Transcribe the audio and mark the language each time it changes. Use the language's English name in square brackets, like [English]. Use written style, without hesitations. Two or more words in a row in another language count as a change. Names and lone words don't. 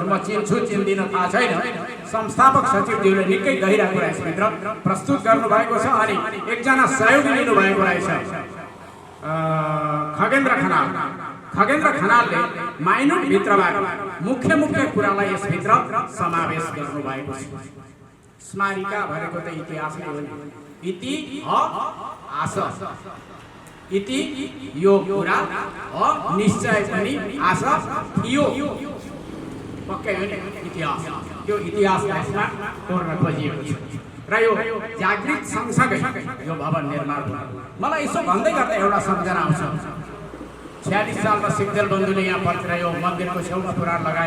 [Nepali] म चिन्छु चिन्दिन थाहा छैन, संस्थापक सचिवज्यूले निकै गहिरा कुरा यसभित्र प्रस्तुत गर्नुभएको छ। अनि एकजना सहयोगी लिनुभएको रहेछ, खगेन्द्र खनाल। खगेन्द्र खनालले माइनर भित्रबाट मुख्य मुख्य कुरालाई यसभित्र समावेश गर्नुभएको छ। स्मारिका भनेको त इतिहास नै हो। [Sanskrit] इति आस, [Nepali] इति यो कुरा निश्चय पनि आस थियो। पक्कै हो नि इतिहास। त्यो इतिहास यसमा तोड्न खोजिएको छ। र यो जागृत सँगसँगै यो भवन निर्माण भयो। मलाई यसो भन्दै गर्दा एउटा सम्झना आउँछ। 46 सालमा सिक्देल बन्धुले यहाँ पत्र यो मन्दिरको छेउमा पुराण लगायो।